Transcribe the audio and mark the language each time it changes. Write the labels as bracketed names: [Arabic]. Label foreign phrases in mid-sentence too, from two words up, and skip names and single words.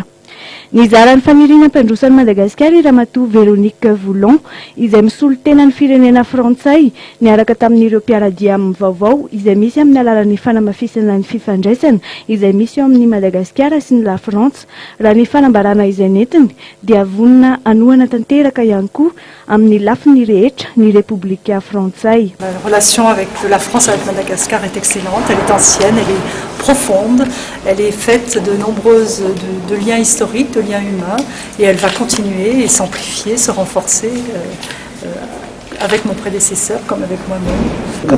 [Malagasy] Nizara ny faniriana ampandrosan'i Madagasikara i Ramatoa Véronique Voulon izay misolo tena ny firenena Frantsay niaraka tamin'ireo mpiaradia amin'ny vaovao izay misy amin'ny alalan'ny fanamafisana ny fifandraisana izay misy eo amin'ny Madagasikara sy ny la France. Raha ny fanambarana izay netiny dia vonina anohana tanteraka ihany koa amin'ny lafiny rehetra ny République Frantsay. [French] La relation avec la France avec Madagascar est excellente, elle est ancienne, elle est profonde, elle est faite de nombreuses de liens historiques, de liens humains, et elle va continuer et s'amplifier, se renforcer avec mon prédécesseur comme avec moi-même.